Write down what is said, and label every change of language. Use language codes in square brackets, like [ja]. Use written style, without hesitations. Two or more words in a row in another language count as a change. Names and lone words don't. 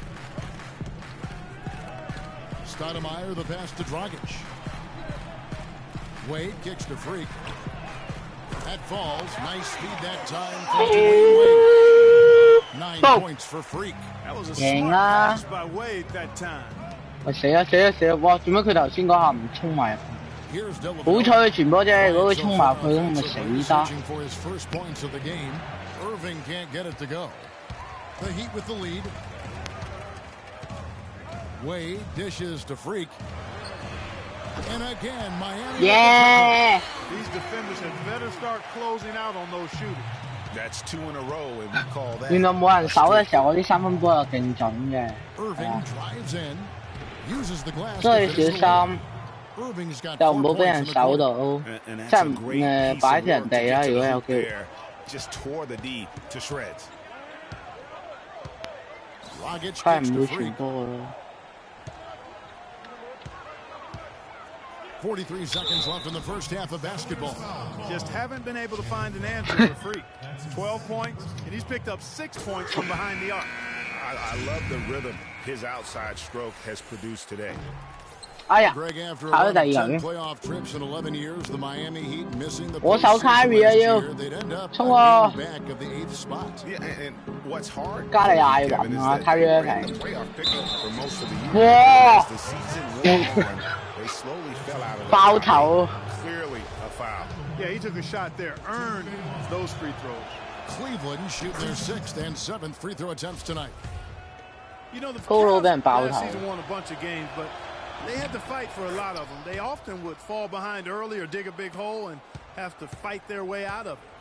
[en] Stoudemire, the pass to Dragic. Wade kicks to Freak. That falls. Nice speed that time from Dwayne Wade. 9 points for Freak. That was a smart pass by Wade that time. [yue] 喂死啦！哇！做咩佢頭先嗰下唔衝埋入？好彩佢傳波啫，如果佢衝埋入去咁咪死得。 [en] Irving can't get it to go. The Heat with the lead. Wade dishes to Freak. And again, Miami. Yeah. These defenders had better start closing out on those shooters. That's 2 in a row, and we call that. [yue] 原來冇人守嘅時候，我啲三分波又勁準嘅。所以小心，就唔好俾人守到，即係擺脫人哋啦。如果有機會。佢係唔會傳波嘅咯。 [en] 43 seconds left in the first half of basketball. Just haven't been able to find an answer for Freak. 12 points, and he's picked up 6 points from behind the arc. I love the rhythm his outside stroke has produced today. [yue] 哎呀，考到第二人。我守 carry 啊要，衝喎！加利亞要暈啊 ，carry 平。哇！爆頭。 [en] Yeah, he took a shot there, earned those free throws. Cleveland shoot their 6th and 7th free throw attempts tonight. You know, the Cavs last season won a bunch of games, but they had to fight for a lot of them. They often would fall behind early or dig a big hole and have to fight their way out of it.